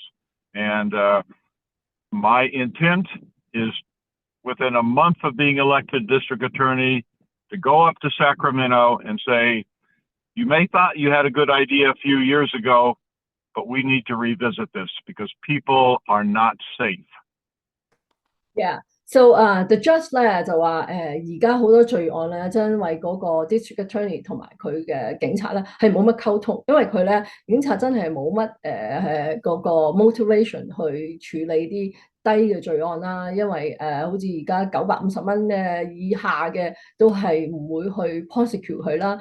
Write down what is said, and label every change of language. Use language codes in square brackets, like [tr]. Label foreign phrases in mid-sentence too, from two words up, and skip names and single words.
[en] And my intent is, within a month of being elected district attorney, to go up to Sacramento and say, you may thought you had a good idea a few years ago, but we need to revisit this because people are not safe. Yeah. So the judge [yue] 咧就話而家好多罪案咧，真因為嗰個 [en] district attorney [yue] 同埋佢嘅警察咧係冇乜溝通，因為佢咧警察真係冇乜嗰個 motivation 去處理啲低嘅罪案啦，因為好似而家950蚊嘅以下嘅都係唔會去 prosecute 佢啦。